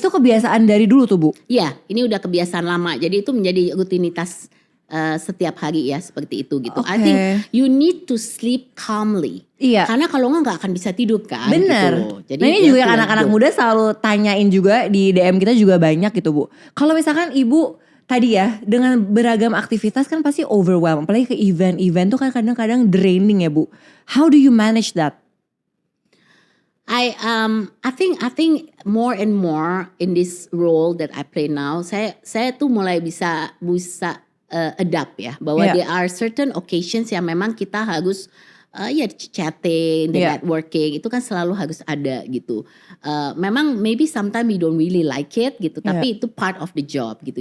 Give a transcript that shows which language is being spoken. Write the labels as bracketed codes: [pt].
[id] itu kebiasaan dari dulu tuh Bu. Iya, ini udah kebiasaan lama. Jadi itu menjadi rutinitas setiap hari ya seperti itu gitu. [en] I think you need to sleep calmly. [id] Iya. Karena kalau nggak akan bisa tidur kan. Bener. Gitu. Nah ini [en] you [id] juga [en] have to [id] anak-anak [en] let go. [id] muda selalu tanyain juga di DM kita juga banyak gitu Bu. Kalau misalkan Ibu tadi ya dengan beragam aktivitas kan pasti overwhelmed. Apalagi ke event-event tuh kan kadang-kadang draining ya Bu. [en] How do you manage that? I think more and more in this role that I play now, [id] saya tuh mulai bisa adapt ya, bahwa [en] Yeah. there are certain occasions [id] yang memang kita harus [en] chatting, the Yeah. [id] networking itu kan selalu harus ada gitu. Memang [en] maybe sometimes we don't really like it [id] gitu, tapi itu [en] part of the job [id] gitu.